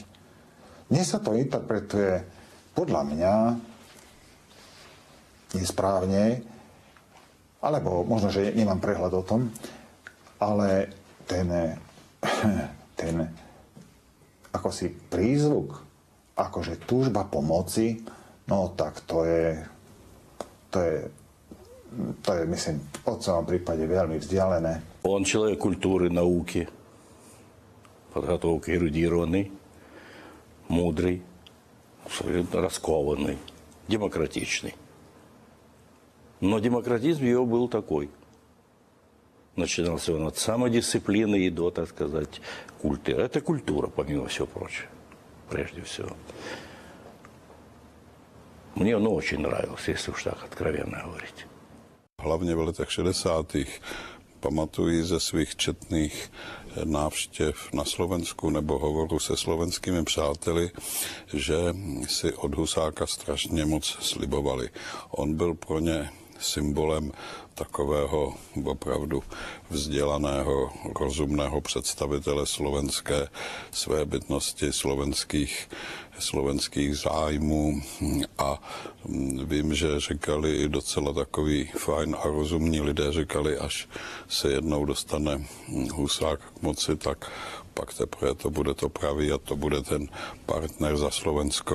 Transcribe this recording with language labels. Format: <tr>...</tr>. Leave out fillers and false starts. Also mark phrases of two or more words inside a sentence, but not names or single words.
<sk>Dnes sa to interpretuje podľa mňa nesprávne, alebo možno, že nemám prehľad o tom, ale ten ako si prízvuk, akože túžba pomoci, no tak to je myslím, v otcovom prípade veľmi vzdialené.</sk> <ru>Он человек культуры, науки, подготовки эрудированный, мудрый, раскованный, демократичный. Но демократизм его был такой. Начинался он от самодисциплины и до, так сказать, культа. Это культура, помимо всего прочего, прежде всего. Мне он очень нравился, если уж так откровенно говорить.</ru> <cs>Hlavně v letech 60. pamatuji ze svých četných návštěv na Slovensku nebo hovoru se slovenskými přáteli, že si od Husáka strašně moc slibovali. On byl pro ně symbolem takového opravdu vzdělaného, rozumného představitele slovenské svébytnosti, slovenských zájmů a vím, že říkali i docela takový fajn a rozumní lidé, říkali, až se jednou dostane Husák k moci, tak pak teprve to bude to pravý a to bude ten partner za Slovensko.</cs>